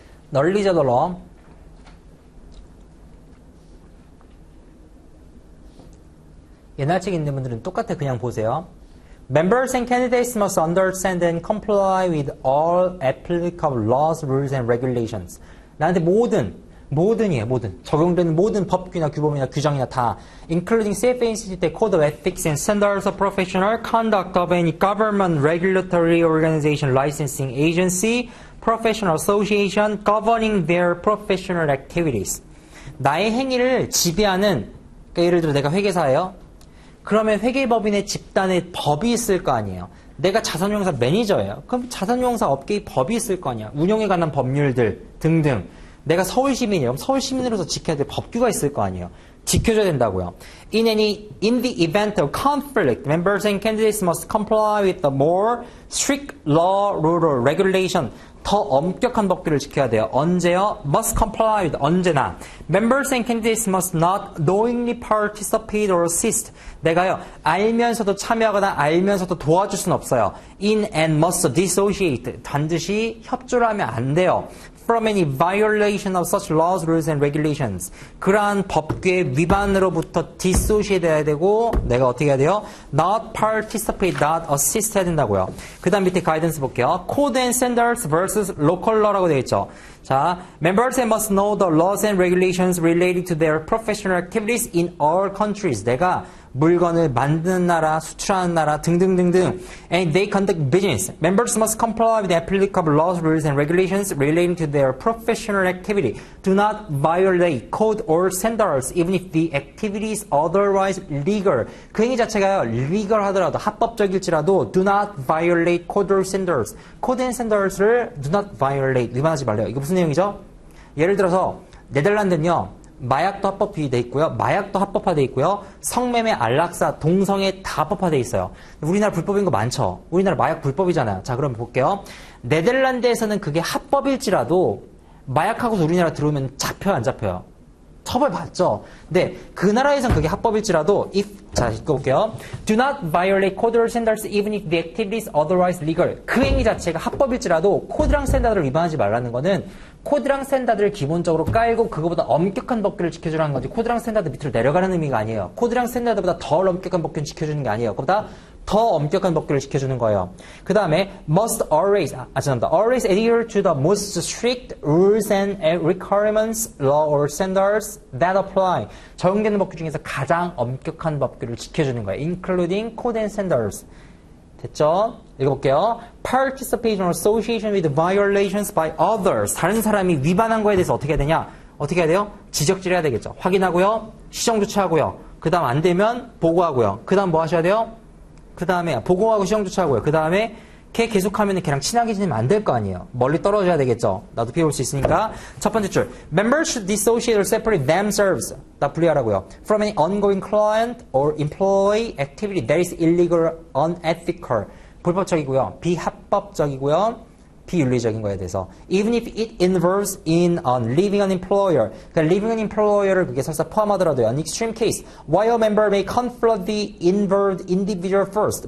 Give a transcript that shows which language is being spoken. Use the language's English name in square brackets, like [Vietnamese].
[Korean] 널리저 더 옛날 책 있는 분들은 똑같아. 그냥 보세요. [English] Members and candidates must understand and comply with all applicable laws, rules, and regulations. [Korean] 나한테 모든이에요. 적용되는 모든 법규나 규범이나 규정이나 다 [English] including CFA Code of Ethics and Standards of Professional Conduct of any government, regulatory organization, licensing agency, professional association governing their professional activities. [Korean] 나의 행위를 지배하는, 그러니까 예를 들어 내가 회계사예요. 그러면 회계법인의 집단의 법이 있을 거 아니에요. 내가 자산운용사 매니저예요. 그럼 자산운용사 업계의 법이 있을 거 아니야. 운용에 관한 법률들 등등. 내가 서울시민이에요. 그럼 서울시민으로서 지켜야 될 법규가 있을 거 아니에요. 지켜줘야 된다고요. [English] In the event of conflict, members and candidates must comply with the more strict law, rule, or regulation. [Korean] 더 엄격한 법규를 지켜야 돼요. 언제요? [English] Must comply with [Korean] 언제나. [English] Members and candidates must not knowingly participate or assist. [Korean] 내가요 알면서도 참여하거나 알면서도 도와줄 수는 없어요. [English] In and must dissociate. [Korean] 반드시 협조를 하면 안 돼요. [English] From any violation of such laws, rules, and regulations. [Korean] 그러한 법규의 위반으로부터 dissociate 해야 되고, 내가 어떻게 해야 돼요? [English] Not participate, not assist 해야 된다고요. [Korean] 그 다음 밑에 가이던스 볼게요. [English] Code and standards versus local law라고 되어 있죠. 자, members must know the laws and regulations related to their professional activities in all countries. [Korean] 내가 물건을 만드는 나라, 수출하는 나라 등등등등. [English] And they conduct business. Members must comply with applicable laws, rules, and regulations relating to their professional activity. Do not violate code or standards, even if the activity is otherwise legal. [Korean] 그 행위 자체가요, legal 하더라도, 합법적일지라도, [English] do not violate code or standards. [Korean] code and standards를 do not violate, 위반하지 말래요. 이거 무슨 내용이죠? 예를 들어서, 네덜란드는요, 마약도 합법화돼 있고요. 마약도 합법화돼 있고요. 성매매, 안락사, 동성애 다 합법화돼 있어요. 우리나라 불법인 거 많죠. 우리나라 마약 불법이잖아요. 자, 그럼 볼게요. 네덜란드에서는 그게 합법일지라도 마약하고서 우리나라 들어오면 잡혀요, 안 잡혀요? 처벌받죠. 근데 그 나라에선 그게 합법일지라도 자, 읽어볼게요. [English] Do not violate code or standards even if the activity is otherwise legal. [Korean] 그 행위 자체가 합법일지라도 코드랑 스탠다드를 위반하지 말라는 거는 코드랑 스탠다드를 기본적으로 깔고 그거보다 엄격한 법규를 지켜주라는 거지 코드랑 스탠다드 밑으로 내려가는 의미가 아니에요. 코드랑 스탠다드보다 덜 엄격한 법규를 지켜주는 게 아니에요. 그보다 더 엄격한 법규를 지켜주는 거예요. 그 다음에 must always, 죄송합니다. [English] Always adhere to the most strict rules and requirements, law or standards that apply. [Korean] 적용되는 법규 중에서 가장 엄격한 법규를 지켜주는 거예요. [English] Including code and standards. [Korean] 됐죠? 읽어볼게요. [English] Participation or association with violations by others. [Korean] 다른 사람이 위반한 거에 대해서 어떻게 해야 되냐? 어떻게 해야 돼요? 지적질 해야 되겠죠. 확인하고요. 시정 조치하고요. 그 다음 안 되면 보고하고요. 그 다음 뭐 하셔야 돼요? 그 다음에 보고하고 시정 조치하고요. 그 다음에 걔 계속하면 걔랑 친하게 지내면 안 될 거 아니에요. 멀리 떨어져야 되겠죠. 나도 피해 볼 수 있으니까. 첫 번째 줄. [English] Members should dissociate or separate themselves. [Korean] 나 분리하라고요. [English] From any ongoing client or employee activity that is illegal, unethical. [Korean] 불법적이고요. 비합법적이고요. 비윤리적인 거에 대해서. [English] Even if it involves in leaving an employer. [Korean] 그러니까 leaving an employer를 그게 설사 포함하더라도요. [English] An extreme case. While a member may confront the involved individual first.